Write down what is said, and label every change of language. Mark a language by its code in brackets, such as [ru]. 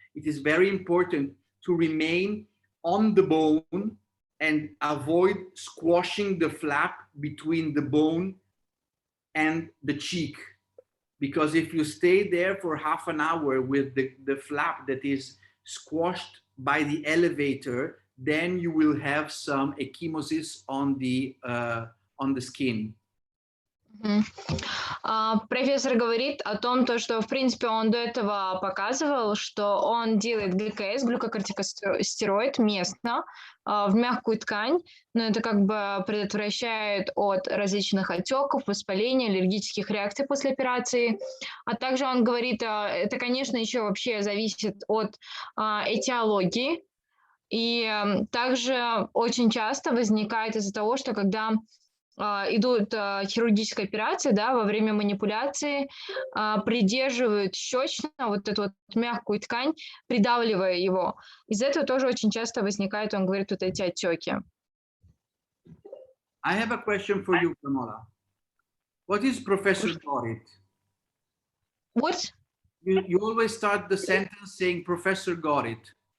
[en] It is very important to remain on the bone and avoid squashing the flap between the bone and the cheek. Because if you stay there for half an hour with the flap that is squashed by the elevator, then you will have some ecchymosis on the skin. [ru] Профессор говорит о том, что, в принципе, он до этого показывал, что он делает ГКС, глюкокортикостероид, местно, в мягкую ткань, но это как бы предотвращает от различных отеков, воспаления, аллергических реакций после операции. А также он говорит, это, конечно, еще вообще зависит от этиологии. И также очень часто возникает из-за того, что когда идут хирургические операции, да, во время манипуляции придерживают щечно вот эту вот мягкую ткань, придавливая его. Из-за этого тоже очень часто возникают, он говорит, вот эти отеки. [en] I have a question for you, Pramila. What is Professor got it? What? You always start the sentence saying Professor got it.